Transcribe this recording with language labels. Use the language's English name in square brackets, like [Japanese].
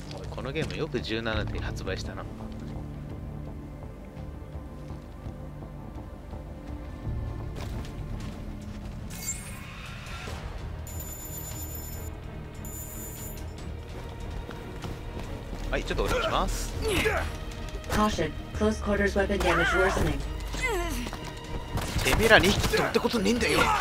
[Japanese] このゲームよく17で発売したな。はい、ちょっとお願いします。 [English] Caution, close quarters weapon damage worsening. [Japanese] てめえら2匹取ったことねえんだよ。